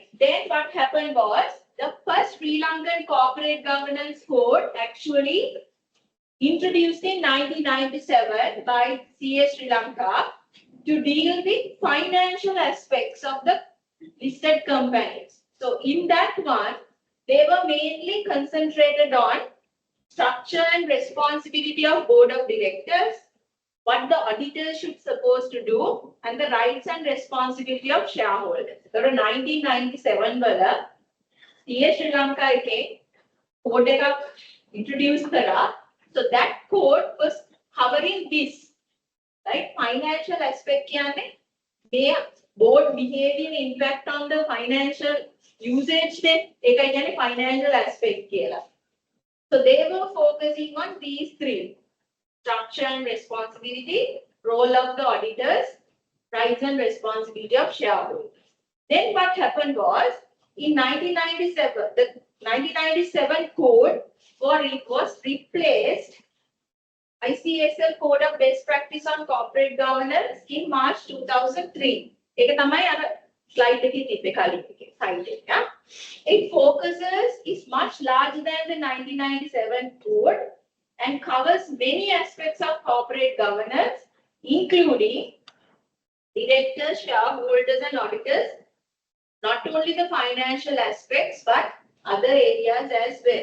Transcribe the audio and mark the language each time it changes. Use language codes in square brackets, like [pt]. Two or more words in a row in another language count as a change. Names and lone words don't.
[en] Then what happened was the first Sri Lankan corporate governance code actually introduced in 1997 by CS Sri Lanka to deal with financial aspects of the listed companies. So in that one, they were mainly concentrated on structure and responsibility of board of directors, what the auditor should supposed to do, and the rights and responsibility of shareholders. [si] So 1997 වල CS Sri Lanka එකේ code එකක් introduce කරා. [en] So that code was covering this, right? Financial aspect [si] කියන්නේ මේ [en] board behavior impact on the financial usage [si] නේ ඒකයි කියන්නේ [en] financial aspect කියලා. So they were focusing on these three: structure and responsibility, role of the auditors, rights and responsibility of shareholders. Then what happened was in 1997, the 1997 code was replaced ICSL Code of Best Practice on Corporate Governance in March 2003. [si] ඒක තමයි අර slide එකේ තිබ්බේ කලින් එකේ slide එක. [en] It focuses is much larger than the 1997 code and covers many aspects of corporate governance, including directors, shareholders, and auditors. Not only the financial aspects, but other areas as well.